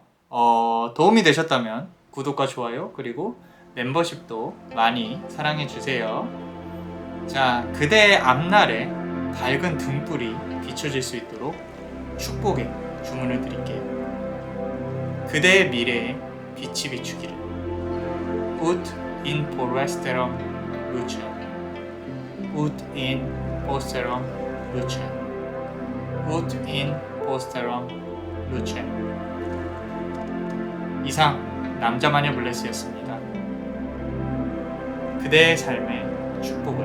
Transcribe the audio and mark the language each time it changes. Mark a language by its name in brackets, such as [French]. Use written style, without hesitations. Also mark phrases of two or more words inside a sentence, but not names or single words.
[Korean] 도움이 되셨다면 구독과 좋아요 그리고 멤버십도 많이 사랑해 주세요. 자, 그대의 앞날에 밝은 등불이 비춰질 수 있도록 축복의 주문을 드릴게요. 그대의 미래에 빛이 비추기를. [Latin] Ut in foresterum lucem. Ut in posterum lucem. Ut in posterum lucem. [Korean] 이상 남자마녀 블레스였습니다. 그대의 삶의 축복을.